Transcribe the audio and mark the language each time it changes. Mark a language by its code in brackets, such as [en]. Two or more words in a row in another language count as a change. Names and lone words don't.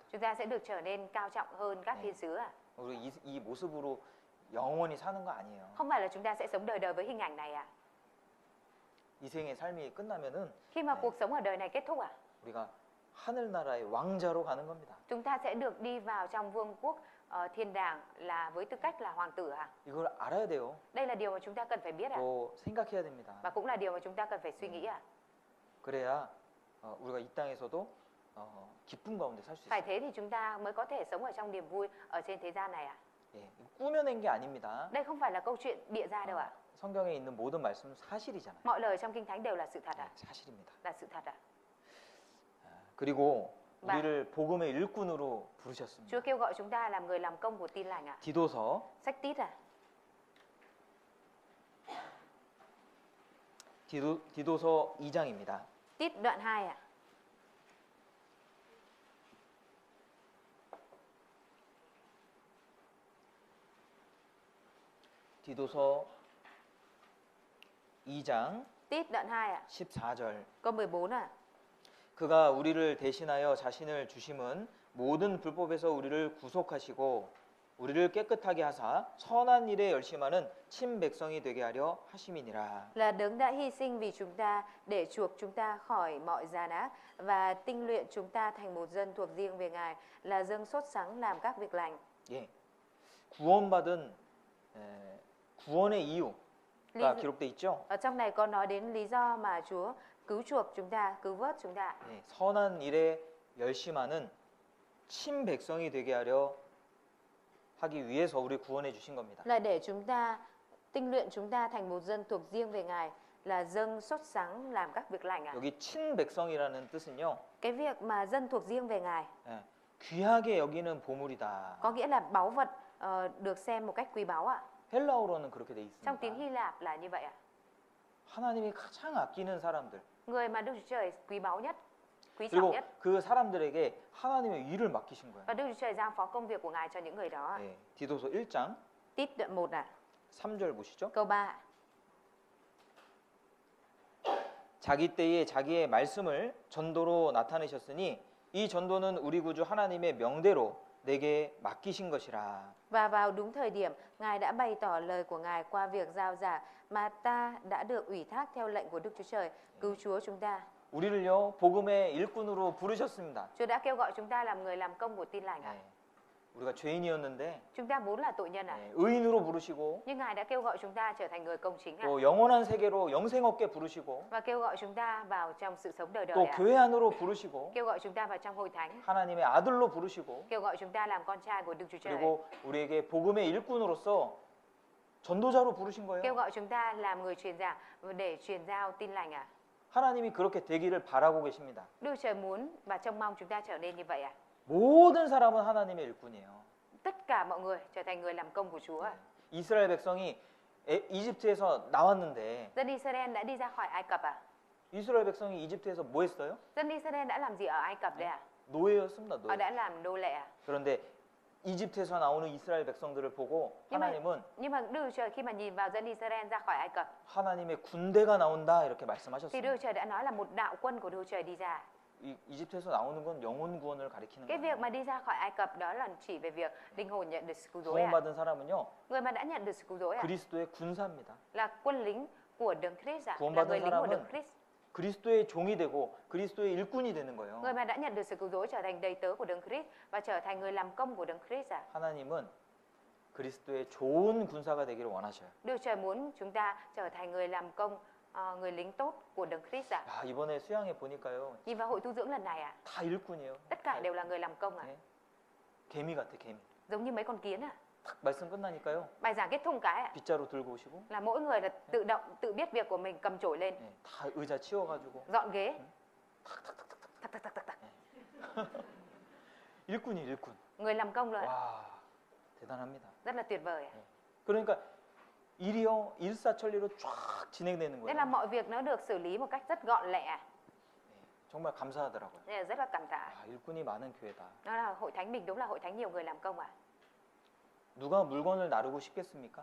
[vi] Chúng ta sẽ được trở nên cao trọng hơn các thiên sứ à? [ko] 우리 이 모습으로 영원히 사는 거 아니에요. [vi] Không phải là chúng ta sẽ sống đời đời với hình ảnh này à? [ko] 이 생의 삶이 끝나면은 [vi] Khi mà cuộc sống ở đời này kết thúc à? [ko] 우리가 하늘나라의 왕자로 가는 겁니다. [vi] Chúng ta sẽ được đi vào trong vương quốc thiên đàng là với tư cách là hoàng tử à? [ko] 이걸 알아야 돼요. [vi] Đây là điều mà chúng ta cần phải biết à? [ko] 또 생각해야 됩니다. [vi] Và cũng là điều mà chúng ta cần phải suy nghĩ à? [ko] 그래야 우리가 이 땅에서도 기쁨 가운데 살 수 [vi] Phải [ko] 있어요. [vi] thế thì chúng ta mới có thể sống ở trong niềm vui ở trên thế gian này à? [ko] 예, 꾸며낸 게 아닙니다. [vi] Đây không phải là câu chuyện bịa ra đâu ạ. [ko] 성경에 있는 모든 말씀은 사실이잖아요. [vi] Mọi lời trong Kinh Thánh đều là sự thật [ko] 네, [vi] à? [ko] 사실입니다. [vi] Là sự thật à? [ko] 그리고 마- 우리를 복음의 일꾼으로 부르셨습니다. [vi] Chúa kêu gọi chúng ta làm người làm công của tin lành à? [ko] 디도서 [vi] Sách Tít à? [ko] 디도서 2장입니다. [vi] Tít đoạn 2 à? [ko] 디도서 2장 [vi] Tít đoạn 2 à? [ko] 14절. [vi] Câu 14 à? [ko] 그가 우리를 대신하여 자신을 주심은 모든 불법에서 우리를 구속하시고 우리를 깨끗하게 하사 선한 일에 열심하는 친백성이 되게 하려 하심이니라. [vi] Là đấng đã hy sinh vì chúng ta để chuộc chúng ta khỏi mọi gian ác và tinh luyện chúng ta thành một dân thuộc riêng về Ngài, là dân sốt sắng làm các việc lành. [ko] 예. 구원받은 구원의 이유가 [vi] Lý- [ko] 기록돼 있죠. [vi] Ở trong này có nói đến lý do mà Chúa cứu chuộc chúng ta, cứu vớt chúng ta. [ko] 예, 선한 일에 열심하는 친백성이 되게 하려 하기 위해서 우리 구원해 주신 겁니다. [vi] Là để chúng ta tinh luyện chúng ta thành một dân thuộc riêng về Ngài, là dân sốt sắng làm các việc lành à? [ko] 여기 친백성이라는 뜻은요. [vi] Cái việc mà dân thuộc riêng về Ngài [ko] 예, 귀하게 여기는 보물이다. [vi] có nghĩa là báu vật được xem một cách quý báu ạ. [ko] 헬라어로는 그렇게 돼 [vi] Trong tiếng [ko] 있습니다. [vi] Hy Lạp là như vậy ạ. [ko] 하나님이 가장 아끼는 사람들. [vi] Người mà Đức Chúa Trời quý báu nhất, quý trọng [ko] 그리고 [vi] nhất, [ko] 그 사람들에게 하나님의 일을 맡기신 거예요. [vi] và Đức Chúa Trời giao phó công việc của Ngài cho những người đó ạ. [ko] 예, 디도서 1장 [vi] Tít đoạn 1 à, [ko] 3절 보시죠. [vi] câu 3 ạ. [ko] 자기 때에 자기의 말씀을 전도로 나타내셨으니 이 전도는 우리 구주 하나님의 명대로 내게 맡기신 것이라. [vi] Và vào đúng thời điểm, Ngài đã bày tỏ lời của Ngài qua việc giao giảng mà ta đã được ủy thác theo lệnh của Đức Chúa Trời, cứu Chúa chúng ta. [ko] 우리를요 복음의 일꾼으로 부르셨습니다. [vi] Chúa đã kêu gọi chúng ta làm người làm công của tin lành ạ. [ko] 예, 우리가 죄인이었는데 [vi] Chúng ta vốn là tội nhân ạ. [ko] 예, 의인으로 부르시고 [vi] Nhưng Ngài đã kêu gọi chúng ta trở thành người công chính ạ. [ko] 또 영원한 세계로 영생 얻게 부르시고 [vi] Và kêu gọi chúng ta vào trong sự sống đời đời [ko] 또 [vi] ạ. [ko] 교회 안으로 부르시고 [vi] Kêu gọi chúng ta vào trong hội thánh. [ko] 하나님의 아들로 부르시고 [vi] Kêu gọi chúng ta làm con trai của Đức Chúa Trời. [ko] 그리고 우리에게 복음의 일꾼으로서 전도자로 부르신 [vi] Kêu [ko] 거예요. [vi] gọi chúng ta làm người truyền giảng để truyền giao tin lành ạ. [ko] 하나님이 그렇게 되기를 바라고 계십니다. [vi] Đức Chúa Trời muốn và trông mong chúng ta trở nên như vậy ạ. [ko] 모든 사람은 하나님의 일꾼이에요. [vi] Tất cả mọi người trở thành người làm công của Chúa ạ. [ko] 이스라엘 백성이 이집트에서 나왔는데 [vi] Dân Israel đã đi ra khỏi Ai Cập à? [ko] 이스라엘 백성이 이집트에서 뭐 했어요? [vi] Dân Israel đã làm gì ở Ai Cập đấy à? [ko] 노예였습니다. [vi] Họ [ko] 노예. [vi] đã làm nô lệ à? [ko] 그런데 이집트에서 나오는 이스라엘 백성들을 보고 하나님은 [vi] Nhưng mà Đức Chúa Trời khi mà nhìn vào dân Israel ra khỏi Ai Cập [ko] 하나님의 군대가 나온다 이렇게 [vi] thì Đức [ko] 말씀하셨습니다. [vi] Chúa Trời đã nói là một đạo quân của Đức Chúa Trời đi ra. [ko] 이집트에서 나오는 건 영혼 구원을 가리키는 [vi] Cái việc [ko] 거예요. [vi] mà đi ra khỏi Ai Cập đó là chỉ về việc linh hồn nhận được sự cứu rỗi à? [ko] 구원받은 사람은요 [vi] Người mà đã nhận được sự cứu rỗi à? [ko] 그리스도의 군사입니다. [vi] Là quân lính của Đấng Christ à? Là [ko] 구원받은 [vi] người lính của [ko] 사람은 [vi] Đấng Christ. [ko] 그리스도의 종이 되고 그리스도의 일꾼이 되는 거예요. [vi] Người mà đã nhận được sự cứu rỗi trở thành đầy tớ của Đấng Christ và trở thành người làm công của Đấng Christ à? [ko] 하나님은 그리스도의 좋은 군사가 되기를 원하셔요. [vi] Đức Trời muốn chúng ta trở thành người làm công, người lính tốt của Đấng Christ à? [ko] 야, 이번에 수양회 보니까요. [vi] Nhìn vào hội tu dưỡng lần này à? [ko] 다 일꾼이에요. [vi] Tất cả đều là người làm công à? [ko] 네. 개미 같아, 개미. [vi] Giống như mấy con kiến à? [ko] 딱 말씀 끝나니까요. [vi] Bài giảng kết thúc cái à? [ko] 빗자루 들고 오시고 [vi] Là mỗi người là tự động, tự biết việc của mình, cầm chổi lên, [ko] 네, 다 의자 치워가지고 [vi] dọn ghế. Thắc thắc thắc thắc thắc. [ko] 일꾼이 일꾼. [vi] Người làm công rồi, [ko] 와, 대단합니다. [vi] rất là tuyệt vời. [ko] 그러니까 일이요 일사천리로 쫙 진행되는 [vi] Nên là [ko] 거예요. [vi] mọi việc nó được xử lý một cách rất gọn lẹ, [ko] 네, 정말 감사하더라고요. [vi] nên là rất là cảm tạ. [ko] 아, 일꾼이 많은 교회다. [vi] Nó là hội thánh mình, đúng là hội thánh nhiều người làm công à? [ko] 누가 물건을 나르고 싶겠습니까?